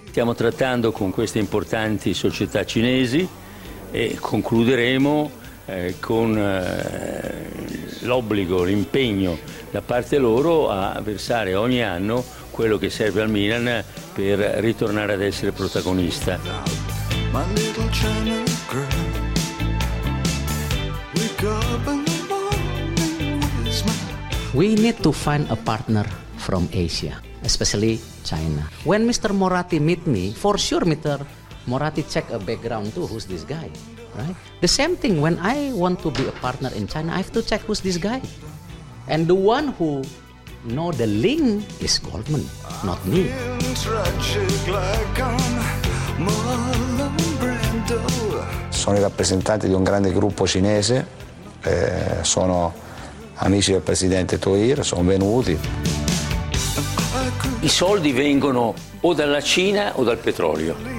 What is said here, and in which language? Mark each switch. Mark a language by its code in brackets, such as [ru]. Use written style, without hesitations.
[it] Stiamo trattando con queste importanti società cinesi e concluderemo con l'obbligo, l'impegno da parte loro a versare ogni anno quello che serve al Milan per ritornare ad essere protagonista. [en] My little China girl, wake up in the morning with smile. We need to find a partner from Asia, especially China. When Mr. Moratti meet me, for sure Mr. Moratti check a background too, who's this guy, right? The same thing, when I want to be a partner in China, I have to check who's this guy. And the one who know the link is Goldman, not me. [it] Sono i rappresentanti di un grande gruppo cinese, sono amici del presidente Toir, sono venuti. I soldi vengono o dalla Cina o dal petrolio.